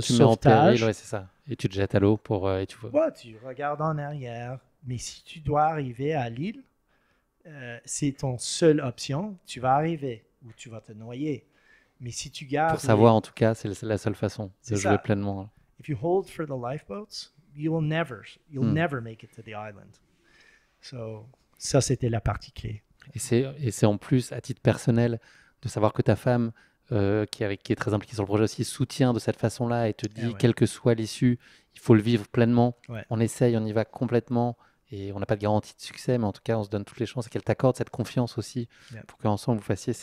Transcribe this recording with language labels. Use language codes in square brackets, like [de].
[fr] sauvetage, péril, ouais, c'est ça. Et tu te jettes à l'eau et tu vois. Ouais, tu regardes en arrière. Mais si tu dois arriver à l'île, c'est ton seule option. Tu vas arriver ou tu vas te noyer. Mais si tu gardes... Pour savoir, en tout cas, c'est la seule façon de jouer pleinement. [en] If you hold for the lifeboats, you'll never make it to the island. [fr] So, ça, c'était la partie clé. Et c'est en plus, à titre personnel, de savoir que ta femme, qui est très impliquée sur le projet aussi, soutient de cette façon-là et te dit, quelle que soit l'issue, il faut le vivre pleinement. Ouais. On essaye, on y va complètement. Et on n'a pas de garantie de succès, mais en tout cas, on se donne toutes les chances et qu'elle t'accorde cette confiance aussi pour qu'ensemble vous fassiez.